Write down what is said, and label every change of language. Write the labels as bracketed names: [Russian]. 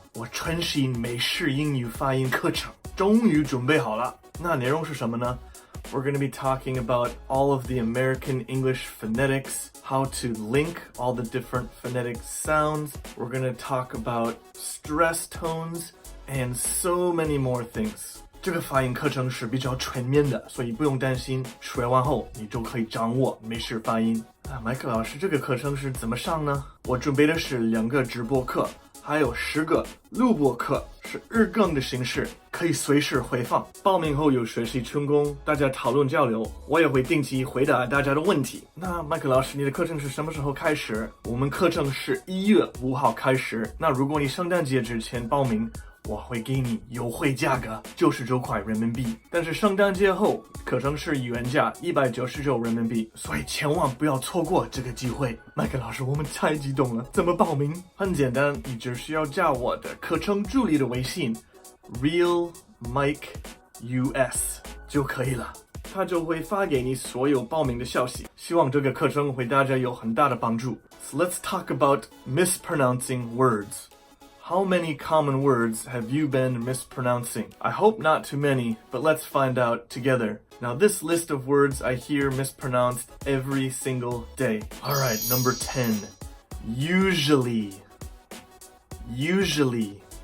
[Chinese] 我全新美式英语发音课程终于准备好了。那内容是什么呢？ [English] We're going to be talking about all of the American English phonetics, how to link all the different phonetic sounds. We're going to talk about stress tones and so many more things. [Chinese] 这个发音课程是比较全面的，所以不用担心学完后你就可以掌握美式发音。麦克老师，这个课程是怎么上呢？我准备的是2个直播课，还有10个录播课，是日更的形式，可以随时回放。报名后有学习成功，大家讨论交流，我也会定期回答大家的问题。那麦克老师，你的课程是什么时候开始？我们课程是1月5号开始。那如果你圣诞节之前报名，我会给你优惠价格99块人民币，但是圣诞节后课程是原价199人民币，所以千万不要错过这个机会。麦克老师，我们太激动了，怎么报名？很简单，你只需要加我的课程助理的微信 Real麦克 US 就可以了，他就会发给你所有报名的消息。希望这个课程会大家有很大的帮助。 [English] So let's talk about mispronouncing words.How many common words have you been mispronouncing? I hope not too many, but let's find out together. Now, this list of words I hear mispronounced every single day. Alright, number 10. Usually. Usually.